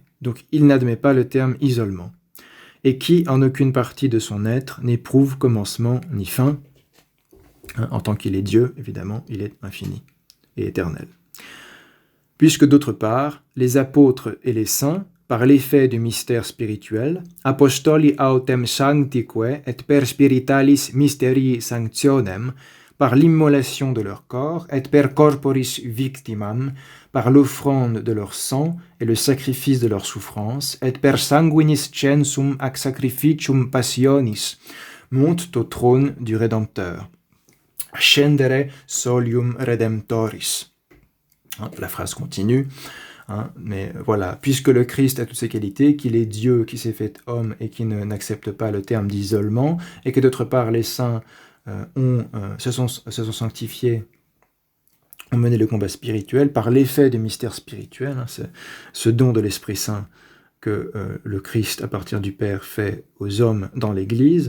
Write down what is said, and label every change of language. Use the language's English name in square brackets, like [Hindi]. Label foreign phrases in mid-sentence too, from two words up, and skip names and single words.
[French] Donc il n'admet pas le terme isolement. Et qui, en aucune partie de son être, n'éprouve commencement ni fin. En tant qu'il est Dieu, évidemment, il est infini et éternel. Puisque d'autre part, les apôtres et les saints, par l'effet du mystère spirituel, [Latin] apostoli autem sanctique et per spiritualis mysterii sanctionem, [French] par l'immolation de leur corps, [Latin] et per corporis victimam, [French] par l'offrande de leur sang et le sacrifice de leur souffrance, [Latin] et per sanguinis censum ac sacrificium passionis, [French] montent au trône du Rédempteur. [Latin] Scendere solium redemptoris. [French] La phrase continue, mais voilà, puisque le Christ a toutes ces qualités, qu'il est Dieu qui s'est fait homme et qui n'accepte pas le terme d'isolement, et que d'autre part les saints se sont sanctifiés, ont mené le combat spirituel par l'effet du mystère spirituel, ce don de l'Esprit Saint que le Christ, à partir du Père, fait aux hommes dans l'Église.